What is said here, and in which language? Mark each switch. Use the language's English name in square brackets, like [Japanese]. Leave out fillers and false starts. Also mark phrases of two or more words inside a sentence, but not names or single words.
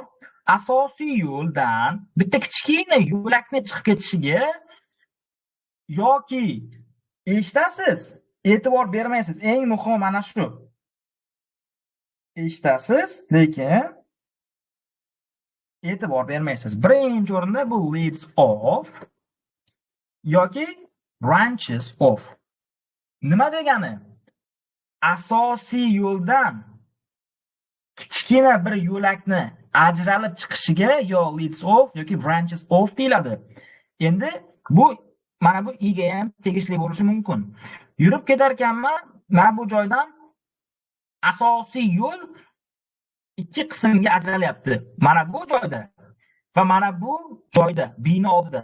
[Uzbek] Asosiy yo'ldan bitta kichkina yo'lakni chiqib ketishiga yoki eshitasiz, e'tibor bermaysiz. Eng muhimi mana shu. Eshitasiz, lekin e'tibor bermaysiz. Birinchi o'rinda bu [English] leads off [Uzbek] yoki [English] branches off. [Uzbek] Nima degani? Asosiy yo'ldan kichkina bir yo'lakni ajralib chiqishiga yo [English] leads off [Uzbek] yoki [English] branches off [Uzbek] deyiladi. Endi bu mana bu i ga ham tegishli bo'lishi mumkin. Yurib ketar ekanman, mana bu joydan asosiy yo'l ikki qismga ajralyapti. Mana bu joyda va mana bu joyda, bino oldida.